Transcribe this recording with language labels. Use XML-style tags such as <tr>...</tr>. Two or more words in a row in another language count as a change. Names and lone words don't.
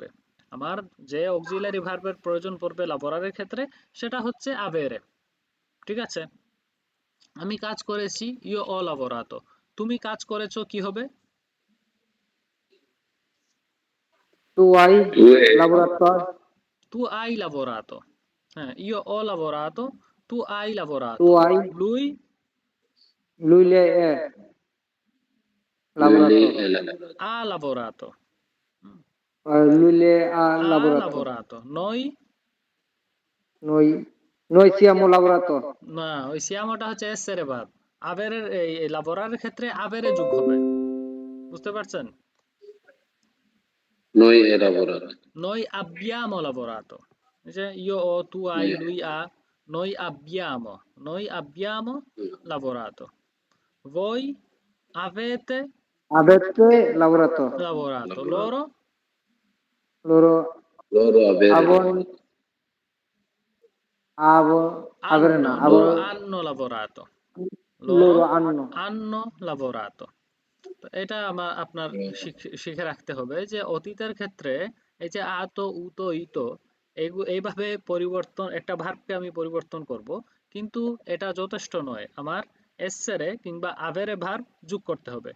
<bn>আমার যে অক্সিলিয়ারি ভার্বের প্রয়োজন পড়বে লাবোরারের ক্ষেত্রে সেটা হচ্ছে আভেরে। ঠিক আছে, আমি কাজ করেছি</bn> <it>io ho lavorato,</it> <bn>তুমি কাজ করেছো কি হবে?</bn> <it>tu hai টুয়ে, লাবোরাতর Tu hai lavorato. Io ho lavorato, tu hai টু lavorato. আই Lui লুইলে এ লুইলে, লাবোরাতর এলা, ha lavorato. Mm. লুইলে আ Ha লাবোরাতর lavorato. Noi? noi noi siamo lavorato</it> <bn>না, ওই siamoটা হচ্ছে essere verb। আবেরের এই লাবোরারের ক্ষেত্রে আবেরে যোগ হবে। বুঝতে পারছেন?</bn> <it>noi elaborato, Noi abbiamo lavorato।</it> <bn>এই যে</bn> <it>io ho, tu hai, lui ha, noi abbiamo lavorato। Voi avete avete lavorato lavorato, lavorato, loro loro loro avere avon lavorato, avo avere না avo loro hanno lavorato, loro loro hanno hanno lavorato।</it> <bn>তো এটা আপনার শিখে রাখতে হবে যে অতীতের ক্ষেত্রে এই যে আতো উতো ইতো এইভাবে পরিবর্তন, একটা ভার্বকে আমি পরিবর্তন করব, কিন্তু এটা যথেষ্ট নয়, আমার এসেরে কিংবা আভেরে ভার্ব যোগ করতে হবে।</bn>